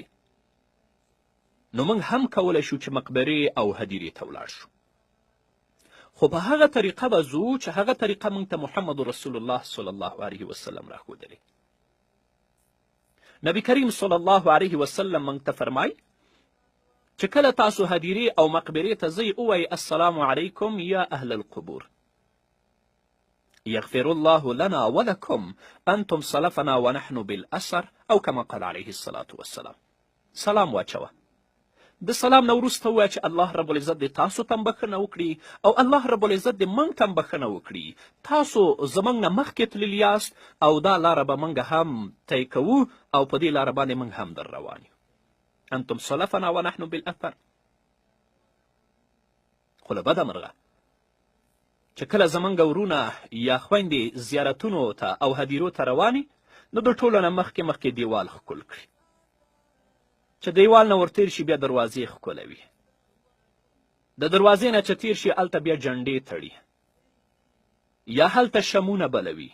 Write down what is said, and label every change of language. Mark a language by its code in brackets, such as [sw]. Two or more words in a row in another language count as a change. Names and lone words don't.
[ps] نو موږ هم کولی شو چې مقبرې او هدیرې ته ولاړ شو، خو په هغه طریقه به ځو چې هغه طریقه موږ ته محمد رسول الله [ar] صلی الله علیه وسلم [ps] راښودلې. نبی کریم [ar] صلی الله علیه وسلم [ps] موږ ته فرمای چې کله تاسو هدیرې او مقبرې ته ځئ ووایئ [ar] السلام علیکم یا اهل القبور، یغفر الله لنا ولکم انتم سلفنا ونحن بالأثر، [ps] او [ar] کما قال علیه الصلاة والسلام. [ps] سلام واچوه. د سلام نه وروسته ووایه چې الله رب العزت دې تاسو ته هم بښنه وکړي او الله رب العزت دې موږ ته هم بښنه وکړي. تاسو زموږ نه مخکې تللي یاست او دا لاره به موږ هم طی کوو او په دې لاره باندې موږ هم در روان یو. [ar] انتم سلفنا ونحن بالأثر. [ps] خو له بده مرغه چې کله زموږ ورونه یا خویندې زیارتونو ته او هدیرو ته روانې، نو د ټولو نه مخکې دیوال ښکل کړي، چې دیوال نه ورتیر شي بیا دروازې ښکلوي، د دروازې نه چې تیر شي هلته بیا جنډې تړي یا هلته شمونه بلوي.